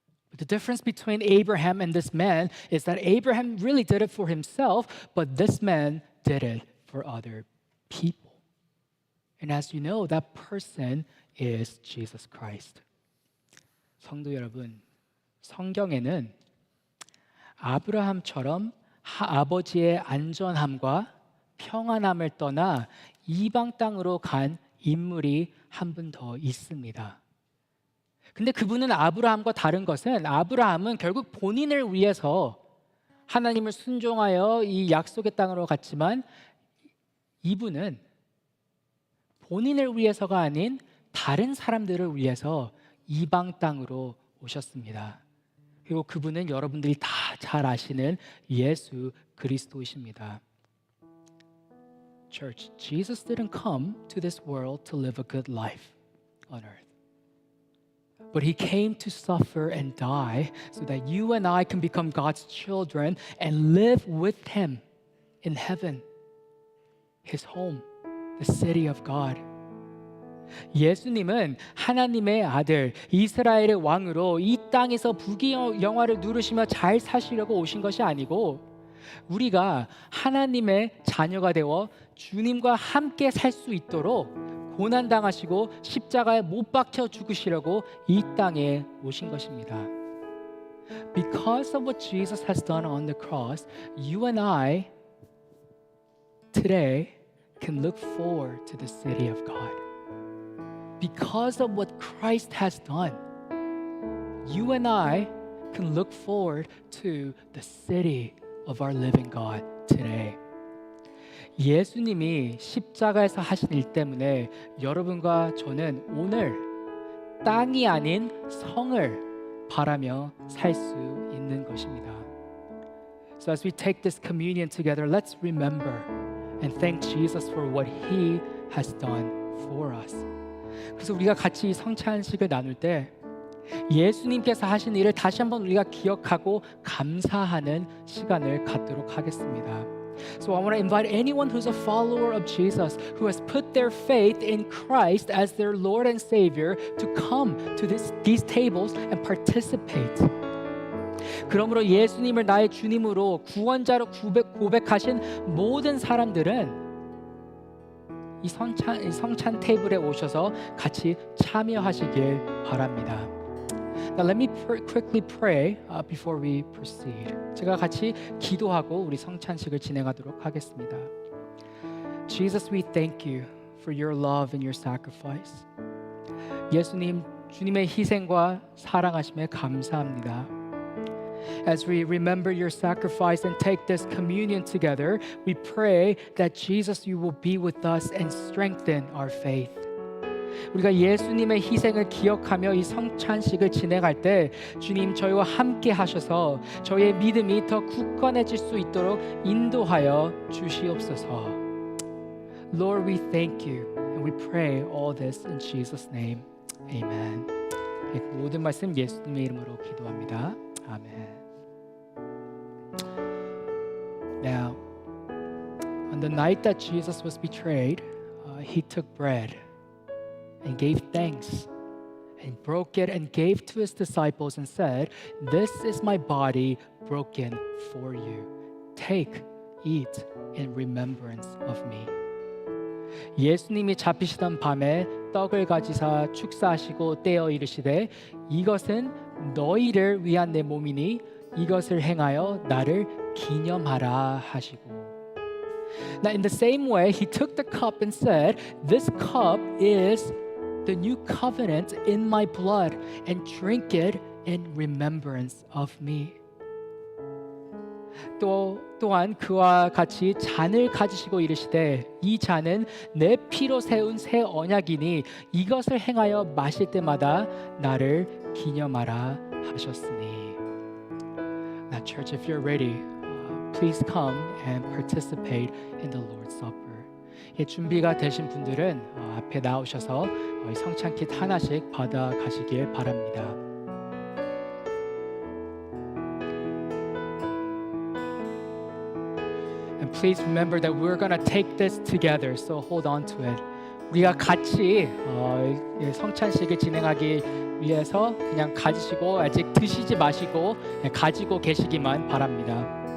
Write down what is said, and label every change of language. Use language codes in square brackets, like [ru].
[en] But the difference between Abraham and this man is that Abraham really did it for himself, but this man did it for other people. And as you know, that person is Jesus Christ. [ko] 성도 여러분, 성경에는 아브라함처럼 아버지의 안전함과 평안함을 떠나 이방 땅으로 간 인물이 한 분 더 있습니다. 근데 그분은 아브라함과 다른 것은 아브라함은 결국 본인을 위해서 하나님을 순종하여 이 약속의 땅으로 갔지만 이분은 본인을 위해서가 아닌 다른 사람들을 위해서 이방 땅으로 오셨습니다. 그리고 그분은 여러분들이 다 잘 아시는 예수 그리스도이십니다. [en] Church, Jesus didn't come to this world to live a good life on earth. But he came to suffer and die so that you and I can become God's children and live with him in heaven, his home, the city of God. [ko] 예수님은 하나님의 아들, 이스라엘의 왕으로 이 땅에서 부귀영화를 누리시며 잘 사시려고 오신 것이 아니고 우리가 하나님의 자녀가 되어 주님과 함께 살 수 있도록 고난당하시고 십자가에 못 박혀 죽으시려고 이 땅에 오신 것입니다. [en] Because of what Jesus has done on the cross, you and I today can look forward to the city of God. Because of what Christ has done, you and I can look forward to the city of our living God today. [ko] 예수님이 십자가에서 하신 일 때문에 여러분과 저는 오늘 땅이 아닌 성을 바라며 살 수 있는 것입니다. [en] So as we take this communion together, let's remember and thank Jesus for what He has done for us. [ko] 그래서 우리가 같이 성찬식을 나눌 때 예수님께서 하신 일을 다시 한번 우리가 기억하고 감사하는 시간을 갖도록 하겠습니다. [en] So I want to invite anyone who's a follower of Jesus, who has put their faith in Christ as their Lord and Savior, to come to these tables and participate. [ko] 그러므로 예수님을 나의 주님으로 구원자로 고백하신 모든 사람들은 이 성찬 테이블에 오셔서 같이 참여하시길 바랍니다. [en] Now let me quickly pray before we proceed. [ko] 제가 같이 기도하고 우리 성찬식을 진행하도록 하겠습니다. [en] Jesus, we thank you for your love and your sacrifice. [ko] 예수님, 주님의 희생과 사랑하심에 감사합니다. [en] As we remember your sacrifice and take this communion together, we pray that Jesus, you will be with us and strengthen our faith. [ko] 우리가 예수님의 희생을 기억하며 이 성찬식을 진행할 때 주님 저희와 함께 하셔서 저희의 믿음이 더 굳건해질 수 있도록 인도하여 주시옵소서. [en] Lord, we thank you and we pray all this in Jesus' name. Amen. [ko] 모든 말씀 예수님의 이름으로 기도합니다. 아멘. [en] Now, on the night that Jesus was betrayed, he took bread and gave thanks and broke it and gave to his disciples and said, "This is my body broken for you. Take, eat in remembrance of me." [ko] 예수님이 잡히시던 밤에 떡을 가지사 축사하시고 떼어 이르시되 이것은 너희를 위한 내 몸이니 이것을 행하여 나를 기념하라 하시고. [en] Now in the same way he took the cup and said, this cup is the new covenant in my blood, and drink it in remembrance of me. [ko] 또한 그와 같이 잔을 가지시고 이르시되 이 잔은 내 피로 세운 새 언약이니 이것을 행하여 마실 때마다 나를 기념하라 하셨으니. [en] Now church, if you're ready, please come and participate in the Lord's Supper. [ko] 준비가 되신 분들은 앞에 나오셔서 성찬킷 하나씩 받아 가시길 바랍니다. [en] And please remember that we're going to take this together, so hold on to it. [ko] 우리가 같이 성찬식을 진행하기 위해서 그냥 가지시고 아직 드시지 마시고 가지고 계시기만 바랍니다.